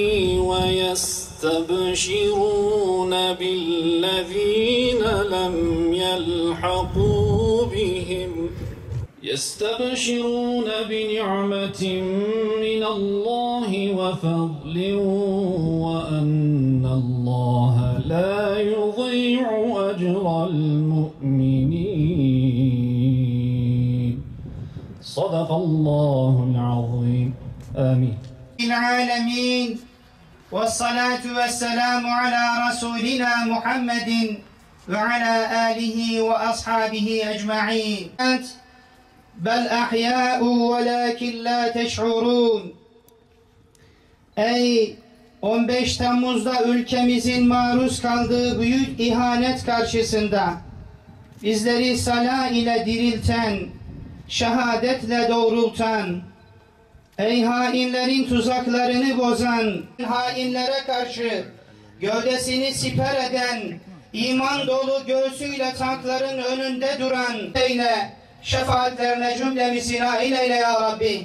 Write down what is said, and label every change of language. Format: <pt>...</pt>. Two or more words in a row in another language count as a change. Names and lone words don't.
<ar>ويستبشرون بالذين لم يلحقوا بهم يستبشرون بنعمة من الله وفضل وأن الله لا يضيع أجر المؤمنين صدق الله العظيم آمين العالمين والصلاة والسلام على رسولنا محمد وعلى آله وأصحابه أجمعين بل أحياء ولكن لا تشعرون.</ar> <tr>Ey 15 Temmuz'da ülkemizin maruz kaldığı büyük ihanet karşısında bizleri sala ile dirilten, şehadetle doğrultan, ey hainlerin tuzaklarını bozan, hainlere karşı gövdesini siper eden, iman dolu göğsüyle tankların önünde duran eyle, şefaatlerine cümlemizi nail eyle ya Rabbi.</tr>